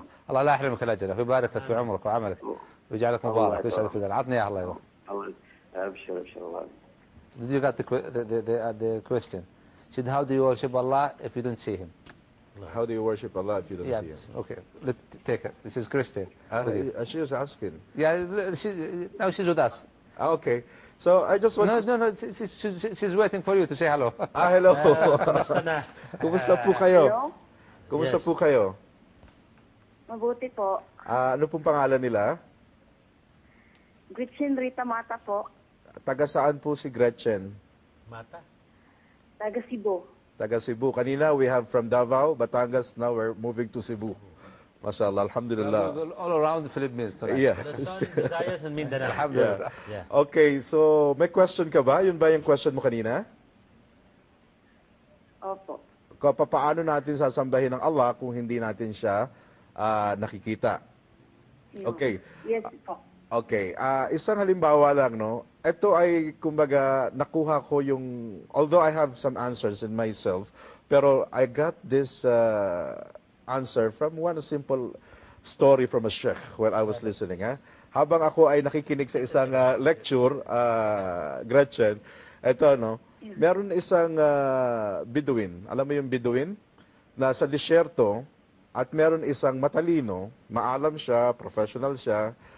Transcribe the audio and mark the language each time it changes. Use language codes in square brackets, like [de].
[ar] الله لا يحرمك الاجر ويبارك لك في عمرك وعملك ويجعلك مبارك ويسعدك في ذلك. عطني اياه الله يبارك. الله ابشر الله. [en] Did you got the question? She said, how do you worship Allah if you don't see him? How do you worship Allah if you don't see him? Okay, let's take her. This is Christian. She was asking. Yeah, now she's with us. Okay. So I just want No, she's waiting for you to say hello. Hello. [tl] Kumusta na? Kumusta po kayo? [en] Hello? [tl] Kumusta [en] Yes. [tl] po kayo? Mabuti po. Ano pong pangalan nila? Gretchen Rita Mata po. Taga saan po si Gretchen? Mata? Taga Cebu. Taga Cebu. [en] Kanina we have from Davao, Batangas. Now we're moving to Cebu. [ar] Mashallah, alhamdulillah. [en] All around the Philippines tonight. Yeah. Luzon, Visayas, and Mindanao. [ar] Alhamdulillah. [en] Yeah. [tl] Okay, so may question ka ba? Yun ba yung question mo kanina? Opo. Paano natin sasambahin ng Allah kung hindi natin siya nakikita? [en] Okay. Yes po. [tl] Okay. Isang halimbawa lang, no? Ito ay, kumbaga, nakuha ko yung, [en] although I have some answers in myself, [tl] pero [en] I got this answer from one simple story from a sheikh when I was listening. [tl] Habang ako ay nakikinig sa isang lecture, Gretchen, ito, no? Meron isang Bedouin. Alam mo yung Bedouin? Na sa disyerto, at meron isang matalino, maalam siya, professional siya.